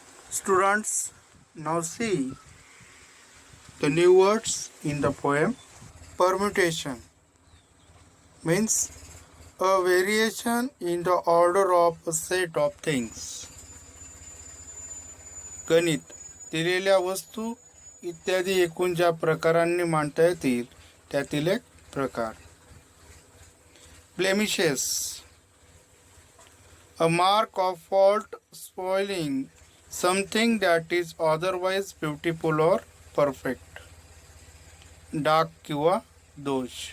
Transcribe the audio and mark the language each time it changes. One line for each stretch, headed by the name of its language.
English: Students, now see the new words in the poem. Permutation means a variation in the order of a set of things.
Marathi: गणित, दिलेल्या वस्तू इत्यादी एकूण ज्या प्रकारांनी मांडता येतील त्यातील एक प्रकार.
English: Blemishes, a mark of fault, spoiling something that is otherwise beautiful or perfect.
Marathi: डाग किंवा दोष.